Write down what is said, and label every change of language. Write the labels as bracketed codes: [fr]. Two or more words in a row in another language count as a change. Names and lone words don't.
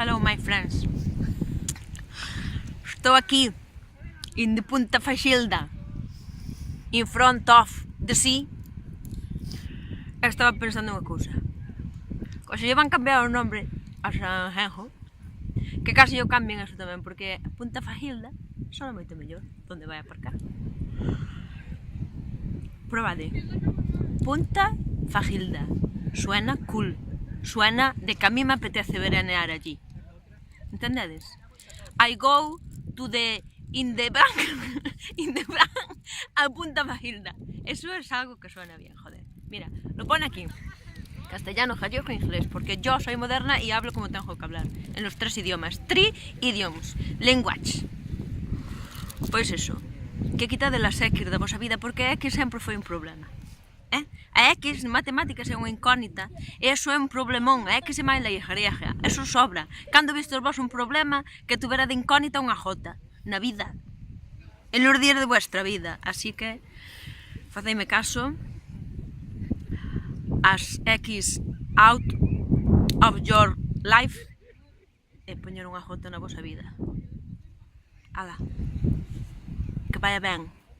[en] my friends. [gl] Estou aquí, [en] in the Punta Faxilda, in front of the sea. [gl] Estaba pensando unha cousa. Se lle van cambiar o nombre a Sanjenjo, que [es] casi yo cambien eso [gl] tamén, porque Punta Faxilda sona moito mellor, onde vai aparcar. Probade. Punta Faxilda. [es] Suena cool. Suena de que a mí me apetece veranear allí. [gl] Entendedes? [en] I go to the in the bank a Punta Faxilda. [es] Eso es algo que suena bien, joder. Mira, lo pone aquí. Castellano, gallego e inglés, porque yo soy moderna y hablo como tengo que hablar, en los 3 idiomas. [en] 3 idioms. Language. [gl] Pois eso. Que quitade las X da vosa vida, porque a X sempre foi un problema. A X en matemáticas é unha incógnita, e eso é un problemón. A X é máis [es] la griega, [gl] eso sobra. Cando vistes vos un problema que tuvera de incógnita unha J na vida, [es] en los días de vuestra vida. [gl] Así que faceime caso, [en] as X out of your life, [gl] e poñer unha J na vosa vida. Ala, que vaya ben.